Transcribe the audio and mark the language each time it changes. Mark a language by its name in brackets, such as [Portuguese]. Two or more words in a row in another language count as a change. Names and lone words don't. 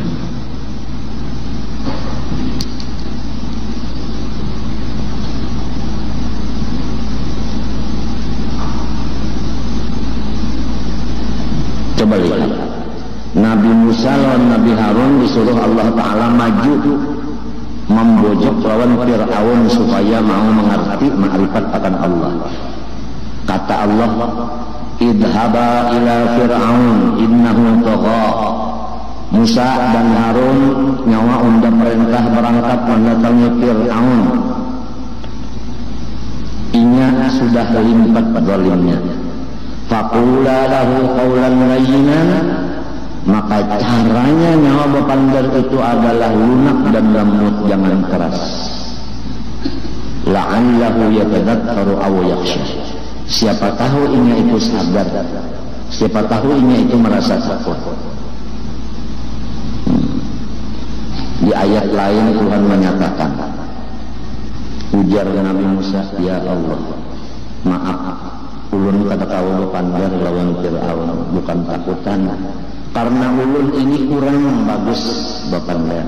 [Indonesian] Coba lihat Nabi Musa lawan Nabi Harun disuruh Allah Ta'ala maju membojok lawan Fir'aun supaya mau mengerti ma'rifat akan Allah. [Arabic] Kata Allah, اذهب إلى فرعون إنه طغى. [Banjar] Musa dan Harun nyawa unda perintah berangkat mendatangi Fir'aun. Inya sudah limpat zalimnya. [Arabic] فقولا له قولا لينا. [Banjar] Maka caranya nyawa bapandar itu adalah lunak dan lembut, jangan keras. [Arabic] لعله يتذكر أو يخشى. [Banjar] Siapa tahu inya itu sadar, siapa tahu inya itu merasa takut. Di ayat lain Tuhan menyatakan, ujar Nabi Musa, ya Allah, maaf, ulun kata kau pandar lawan Fir'aun, bukan takutan, karena ulun ini kurang bagus bapandar.